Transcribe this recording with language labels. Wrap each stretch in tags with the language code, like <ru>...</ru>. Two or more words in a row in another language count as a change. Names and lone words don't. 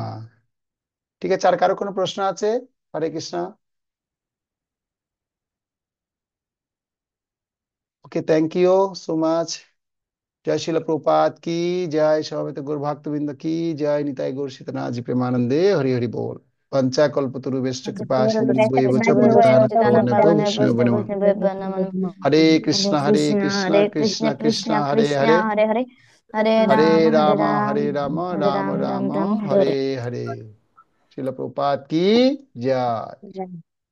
<bn>ঠিক আছে, আর কারো কোনো প্রশ্ন আছে? হরে কৃষ্ণ।</bn> <en>Okay, thank you so much.</en> <bn>জয় শিল প্রপাত কি জয়, সভাবেত গৌর ভক্তবৃন্দ কি জয়, নিতাই গৌর সীতানাথ জি প্রেমানন্দে, হরি হরি बोल।</bn> <sa>पंचा कल्पतरुभ्यश्च कृपा सिन्धुभ्यैव च पतितानां पावनेभ्यो वैष्णवेभ्यो नमः। हरे कृष्ण हरे कृष्ण कृष्ण कृष्ण कृष्ण हरे कृष्ण हरे, हरे हरे हरे हरे राम राम हरे राम हरे राम राम राम राम राम हरे हरे हरे हरे। शिल प्रभुपाद की जय।</sa>